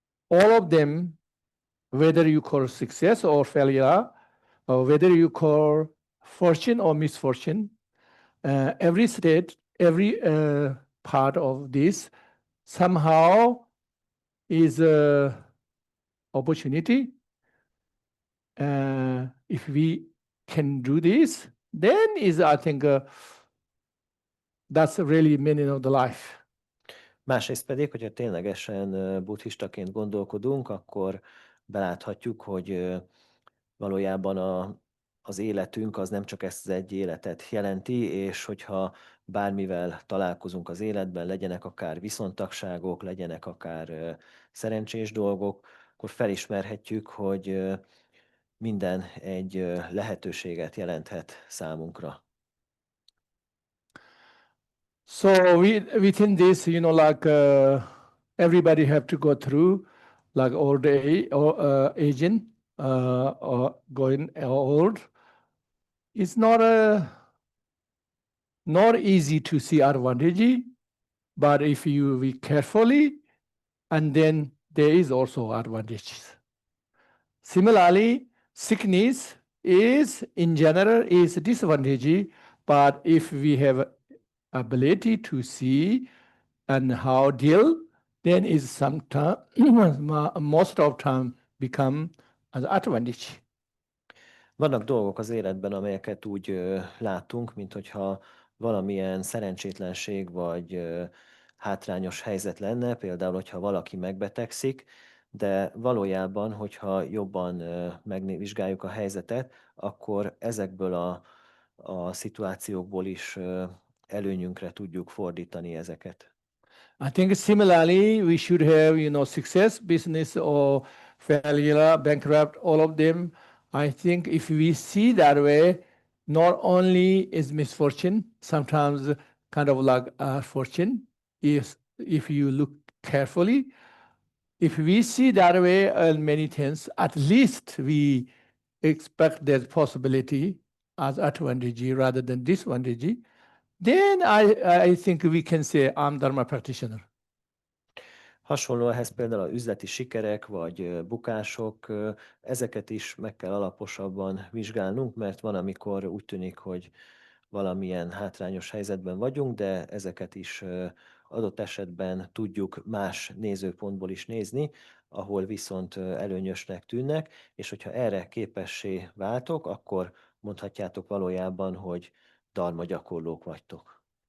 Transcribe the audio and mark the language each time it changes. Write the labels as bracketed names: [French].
[English] All of them, whether you call success or failure, or whether you call fortune or misfortune, every state, every part of this somehow is a opportunity. If we can do this, then is, I think, that's really meaning of the life. [Hungarian] Másrészt pedig, hogyha ténylegesen buddhistaként gondolkodunk, akkor beláthatjuk, hogy valójában az életünk az nem csak ezt az egy életet jelenti, és hogyha bármivel találkozunk az életben, legyenek akár viszontagságok, legyenek akár szerencsés dolgok, akkor felismerhetjük, hogy minden egy lehetőséget jelenthet számunkra. [English] So within this, like everybody have to go through, like old age or aging, or going old. It's not easy to see advantage, but if you be carefully, and then there is also advantages. Similarly, sickness is in general is a disadvantage, but if we have ability to see and how deal, then is sometimes most of time become an advantage. [Hungarian] Vannak dolgok az életben, amelyeket úgy látunk, mint hogyha valamilyen szerencsétlenség vagy hátrányos helyzet lenne, például, hogyha valaki megbetegszik, de valójában, hogyha jobban megvizsgáljuk a helyzetet, akkor ezekből a szituációkból is előnyünkre tudjuk fordítani ezeket. [English] I think similarly, we should have, success, business, or failure, bankrupt, all of them. I think if we see that way, not only is misfortune, sometimes kind of like fortune, if you look carefully. If we see that way many things, at least we expect that possibility as advantage rather than disadvantage. Then I think we can say I'm Dharma practitioner. [Hungarian] Hasonló ehhez például az üzleti sikerek vagy bukások, ezeket is meg kell alaposabban vizsgálnunk, mert van, amikor úgy tűnik, hogy valamilyen hátrányos helyzetben vagyunk, de ezeket is adott esetben tudjuk más nézőpontból is nézni, ahol viszont előnyösnek tűnnek, és hogyha erre képessé váltok, akkor mondhatjátok valójában, hogy dharma gyakorlók vagytok.